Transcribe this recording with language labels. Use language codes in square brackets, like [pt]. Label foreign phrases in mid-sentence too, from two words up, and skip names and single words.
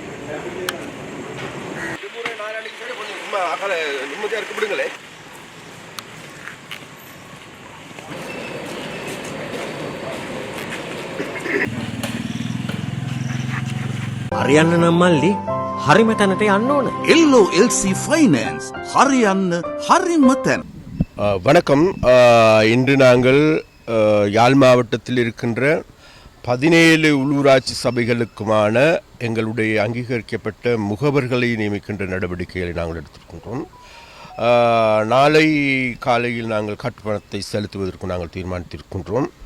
[ta] நிம்மதியாக இருக்க விடுங்களே. [si] හරියන්න නම් මල්ලි හරිම තැනට යන්න ඕන. LOLC Finance හරියන්න හරිම තැන. [ta] வணக்கம். இன்று நாங்கள் யாழ் மாவட்டத்தில் இருக்கின்ற 17 உள்ளூராட்சி சபைகளுக்குமான எங்களுடைய அங்கீகரிக்கப்பட்ட முகவர்களை நியமிக்கின்ற நடவடிக்கைகளை நாங்கள் எடுத்திருக்கின்றோம். நாளை காலையில் நாங்கள் கட்டுப்பணத்தை செலுத்துவதற்கு நாங்கள் தீர்மானித்திருக்கின்றோம்.